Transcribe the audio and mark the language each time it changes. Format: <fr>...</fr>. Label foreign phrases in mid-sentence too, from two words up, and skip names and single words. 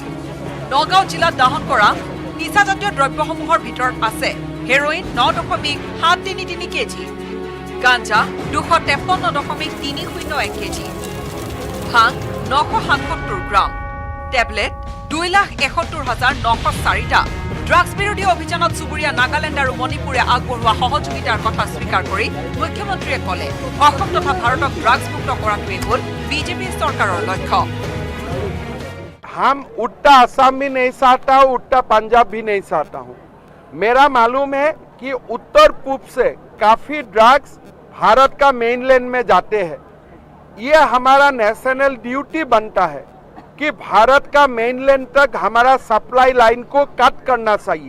<as>নগাঁও জিলাত দাহন কৰা নিচাজাতীয় দ্ৰব্যসমূহৰ ভিতৰত আছে হেৰইন 9.733 কেজি, গাঞ্জা 253.301 কেজি, ভাং 977 গ্ৰাম, টেবলেট 2,71,904টা। ড্ৰাগছ বিৰোধী অভিযানত চুবুৰীয়া নাগালেণ্ড আৰু মণিপুৰে আগবঢ়োৱা সহযোগিতাৰ কথা স্বীকাৰ কৰি মুখ্যমন্ত্ৰীয়ে ক'লে, অসম তথা ভাৰতক ড্ৰাগছমুক্ত কৰাটোৱেই হ'ল বিজেপি চৰকাৰৰ লক্ষ্য।</as> <hi>हम उल्टा असम भी नहीं चाहता हूँ, उल्टा पंजाब भी नहीं चाहता हूँ। मेरा मालूम है कि उत्तर पूर्व से काफ़ी ड्रग्स भारत का मेनलैंड में जाते हैं। ये हमारा</hi> <en>national duty</en> <hi>बनता है कि भारत का मेनलैंड तक हमारा</hi> <en>supply line</en> <hi>को कट करना चाहिए।</hi>